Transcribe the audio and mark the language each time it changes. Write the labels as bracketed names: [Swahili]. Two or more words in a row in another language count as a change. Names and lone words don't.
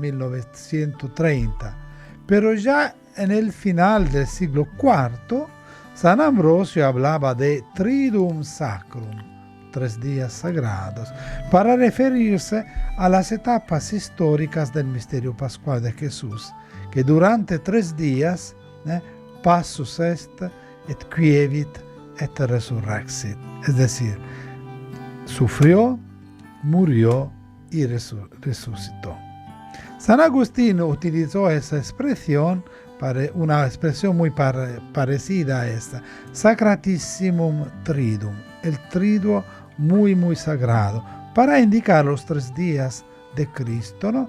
[Spanish] 1930, pero ya en el final del siglo IV, San Ambrosio hablaba de [Latin] Triduum Sacrum, [Spanish] 3 días sagrados, para referirse a las etapas históricas del misterio pascual de Jesús, que durante 3 días, [Latin] passus est, et quievit, et resurrexit, [Spanish] es decir, sufrió, murió y resucitó. San Agustín utilizó esa expresión, una expresión muy parecida a esta, [Latin] Sacratissimum Triduum, [Spanish] el triduo muy muy sagrado, para indicar los 3 días de Cristo, ¿no?